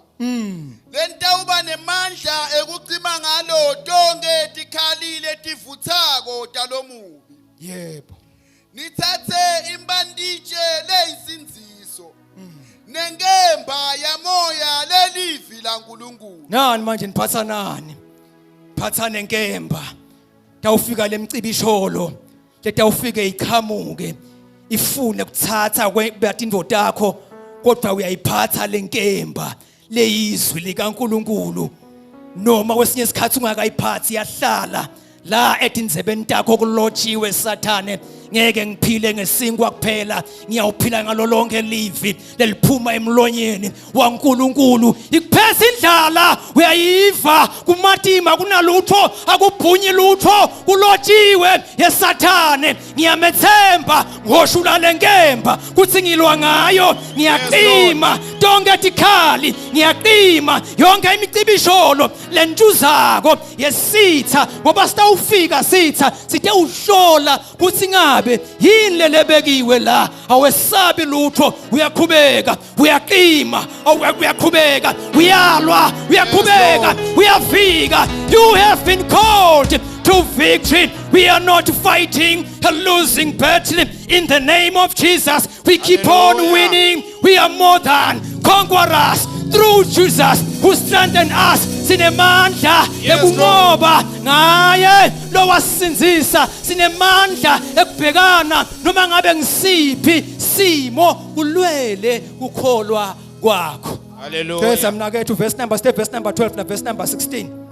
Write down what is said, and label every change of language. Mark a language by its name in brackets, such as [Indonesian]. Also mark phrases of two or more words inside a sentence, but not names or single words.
[Swati] Lentawuba nemandla ekucima ngalo tonke tikhalile tivuthako talomubi. Yebo. Nithathe imbanditshe leyisinziso. Nenkemba yamoya lelivi laNkulunkulu. Nani manje niphatha nani? Phatha nenkemba. Tawufika lemcibisholo. Letawufike iqhamuke. Ifune ukuthatha kwebathi indvodana yakho kodwa uyayiphatha lenkemba leyizwi likaNkulunkulu noma kwesinye isikhathi ungakayiphathi yahlala la edinzebeni takho kulotshiwe Sathane ngeke ngiphile ngesinkwa kuphela ngiyawuphila ngalo lonke livi leliphuma emlonyeni waNkulunkulu ikuphesa indlala uyayiva kumatima kunalutho akubhunyi lutho kulotshiwe yeSathane ngiyamethemba ngoshula lenkemba kuthi ngilwa ngayo ngiyaqima tonke tikhali ngiyaqima yonke imicibisholo lentuzako yesitha ngoba sitawufika sitha sithe uhlola kuthi ngabe yini lelebekiwe la awesabi lutho uyaqhubeka uyaqima uyaqhubeka uyalwa uyaqhubeka uyafika. [English] You have been called to victory. We are not fighting a losing battle in the name of Jesus. We keep on winning. We are more than conquerors through Jesus who strengthened us. [Swati] Sinemandla ekunqoba ngaye lowasinzisa, sinemandla ekubhekana noma ngabe ngisiphi simo kulwele ukholwa kwakho. Hallelujah. Pheza mnakethu [English] verse number 12 na verse number 16.